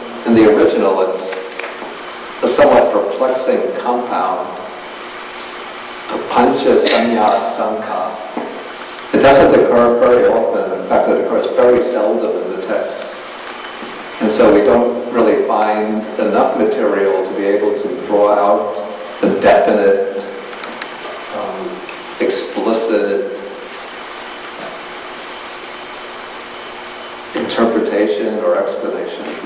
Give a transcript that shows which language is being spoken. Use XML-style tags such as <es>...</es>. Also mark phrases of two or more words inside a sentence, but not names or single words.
<en>In the original, it's somewhat perplexing compound,</en> <pi>papancha sanya sankha.</pi> <en>It doesn't occur very often. In fact, it occurs very seldom in the text. And so we don't really find enough material to be able to draw out a definite, explicit interpretation or explanation.</en>